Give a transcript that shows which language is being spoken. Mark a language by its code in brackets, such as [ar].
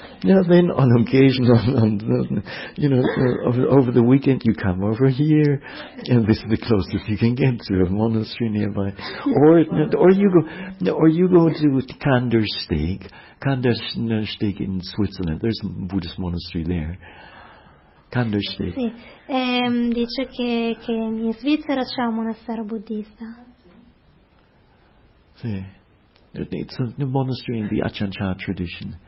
[en] Yeah, then on occasion, over the weekend you come over here, and this is the closest you can get to a monastery nearby, or you go to Kandersteg in Switzerland. There's a Buddhist monastery there. Kandersteg. [it] Sì, dice che in Svizzera c'è un monastero buddista. Sì. [en] It's a new monastery in the Achancha tradition.